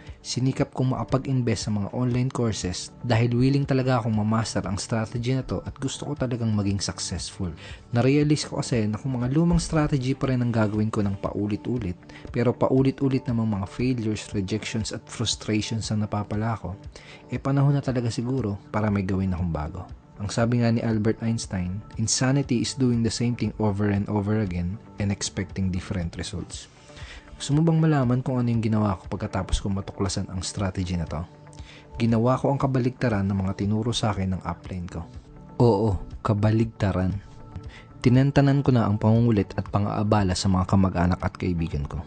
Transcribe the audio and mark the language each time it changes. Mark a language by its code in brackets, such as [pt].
[tl] Sinikap kong makapag-invest sa mga online courses dahil willing talaga akong mamaster ang strategy na to at gusto ko talagang maging successful. Narealize ko kasi na kung mga lumang strategy pa rin ang gagawin ko ng paulit-ulit, pero paulit-ulit namang mga failures, rejections at frustrations ang napapala ko, panahon na talaga siguro para may gawin akong bago. Ang sabi nga ni [en] Albert Einstein, insanity is doing the same thing over and over again and expecting different results. [tl] Gusto mo bang malaman kung ano yung ginawa ko pagkatapos ko matuklasan ang strategy na to? Ginawa ko ang kabaligtaran ng mga tinuro sa akin ng upline ko. Oo, kabaligtaran. Tinantanan ko na ang pangungulit at pang-aabala sa mga kamag-anak at kaibigan ko.